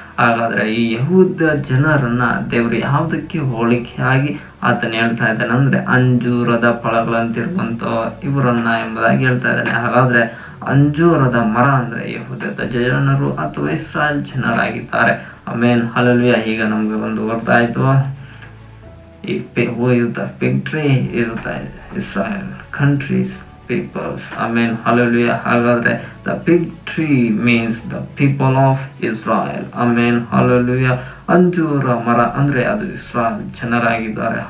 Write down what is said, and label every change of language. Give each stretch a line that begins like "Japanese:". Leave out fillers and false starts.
Kannada: ಹಾಗಾದರೆ ಈ ಯೆಹೂದ ಜನರನ್ನ ದೇವರು ಯಾವುದಕ್ಕೆ ಹೋಲಿಕೆಯಾಗಿ ಆತನು ಹೇಳ್ತಾ ಇದ್ದಾನೆ ಅಂದರೆ ಅಂಜೂರದ ಫಲಗಳಂತಿರುವಂಥ ಇವರನ್ನ ಎಂಬುದಾಗಿ ಹೇಳ್ತಾ ಇದ್ದಾನೆ. ಹಾಗಾದರೆ ಅಂಜೂರದ ಮರ ಅಂದರೆ ಯೆಹೂದದ ಜನರು ಅಥವಾ ಇಸ್ರಾಯೇಲ್ ಜನರಾಗಿದ್ದಾರೆ. ಆಮೇನ್, ಹಲ್ಲೆಲೂಯಾ. ಈಗ ನಮಗೆ ಒಂದು ಗೊತ್ತಾಯಿತು, ಈ
English: fig tree is the Israel countries peoples. Amen. Hallelujah. ಹಾಗಾದ್ರೆ the fig tree means the people of Israel. Amen. Hallelujah.
Kannada: ಅಂಜೂರ ಮರ ಅಂದ್ರೆ ಅದು ಇಸ್ರಾಯೇಲ್ ಜನರಾಗಿದ್ದಾರೆ.